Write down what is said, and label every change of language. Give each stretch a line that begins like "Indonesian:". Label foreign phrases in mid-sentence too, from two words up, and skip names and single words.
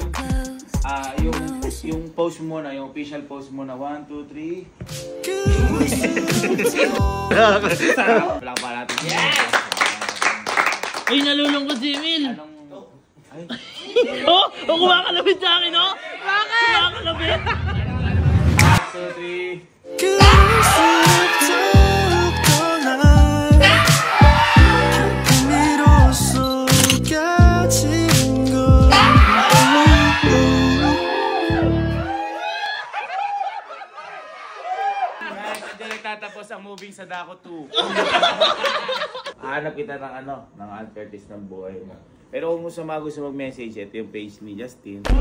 Filipino: Yung post mo na, yung
English: official post
Filipino: mo na 1, 2, 3. Wala pa natin. Yes! Uy, nalulungkot si Emil. Ay, Oh, kumakalapit sa akin, oh. Bakit? Kumakalapit. 1, 2, 3.
Korean: 그럴수록 더욱더 날 깊은 미로 속에 지는 걸
Filipino: Guys, hindi nagtatapos ang moving sa Dako 2. Hanap kita ng Aunt Curtis ng buhay mo. Pero kung gusto mag-message, ito yung page ni Justin.